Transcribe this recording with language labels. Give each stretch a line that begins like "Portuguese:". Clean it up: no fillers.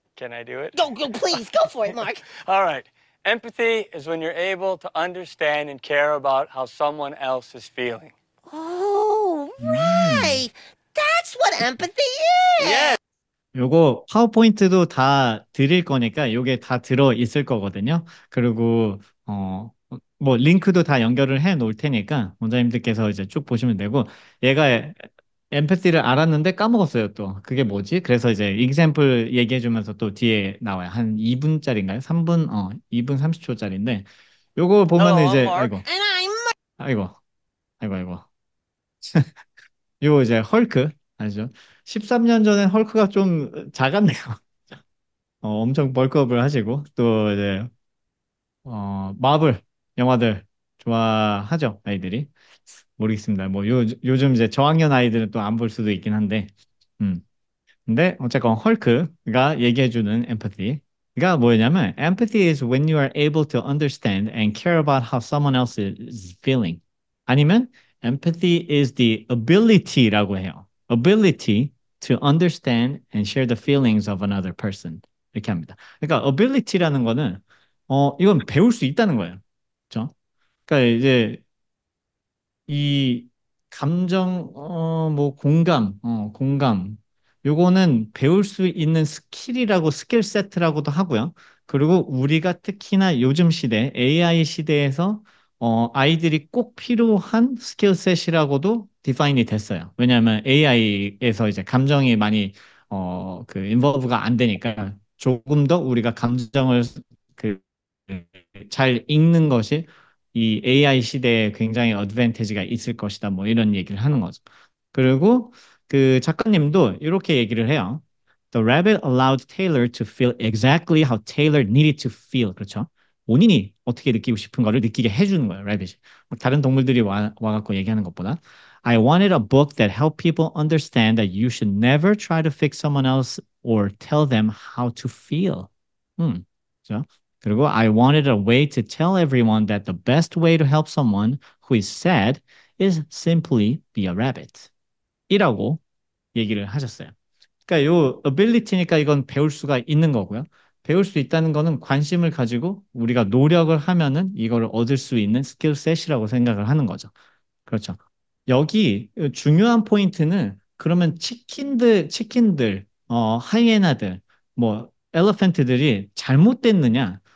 English: Can I do it? Go, please, go for it, Mark. All right. Empathy is when you're able to understand and care about how someone else is feeling. Oh, right. That's what empathy is. Yeah.
Korean: 요거 파워포인트도 다 드릴 거니까 요게 다 들어 있을 거거든요. 그리고 뭐 링크도 다 연결을 해 놓을 테니까 원장님들께서 이제 쭉 보시면 되고 얘가 엠패티를 알았는데 까먹었어요 또. 그게 뭐지? 그래서 이제 example 얘기해 주면서 또 뒤에 나와요. 한 2분짜리인가요? 3분 2분 30초짜리인데 요거 보면은 이제 아이고 아이고 아이고 요 이제 헐크 아시죠? 13년 전에 헐크가 좀 작았네요. 엄청 벌크업을 하시고 또 이제 마블 영화들 좋아하죠 아이들이 모르겠습니다. 뭐 요즘 이제 저학년 아이들은 또 안 볼 수도 있긴 한데 음 근데 어쨌건 헐크가 얘기해주는 empathy가 뭐냐면
English: empathy is when you are able to understand and care about how someone else is feeling.
Korean: 아니면
English: empathy is the ability라고 해요. ability to understand and share the feelings of another person.
Korean: 이렇게 합니다. 그러니까 ability라는 거는 이건 배울 수 있다는 거예요. 그렇죠? 그러니까 이제 이 감정, 뭐 공감. 요거는 배울 수 있는 스킬이라고 스킬 세트라고도 하고요. 그리고 우리가 특히나 요즘 시대, AI 시대에서 아이들이 꼭 필요한 스킬셋이라고도 디파인이 됐어요. 왜냐하면 AI에서 이제 감정이 많이 인버브가 안 되니까 조금 더 우리가 감정을 그, 잘 읽는 것이 이 AI 시대에 굉장히 어드밴티지가 있을 것이다. 뭐 이런 얘기를 하는 거죠. 그리고 그 작가님도 이렇게 얘기를 해요.
English: The rabbit allowed Taylor to feel exactly how Taylor needed to feel.
Korean: 그렇죠? 본인이 어떻게 느끼고 싶은 거를 느끼게 해주는 거예요, rabbit이. 다른 동물들이 와갖고 얘기하는 것보다.
English: I wanted a book that helped people understand that you should never try to fix someone else or tell them how to feel.
Korean: 그죠?
English: 그리고 I wanted a way to tell everyone that the best way to help someone who is sad is simply be a rabbit.
Korean: 이라고 얘기를 하셨어요. 그러니까 요 ability니까 이건 배울 수가 있는 거고요. 배울 수 있다는 거는 관심을 가지고 우리가 노력을 하면은 이거를 얻을 수 있는 스킬셋이라고 생각을 하는 거죠. 그렇죠. 여기 중요한 포인트는 그러면 치킨들, 하이에나들, 뭐, 엘리펀트들이 잘못됐느냐?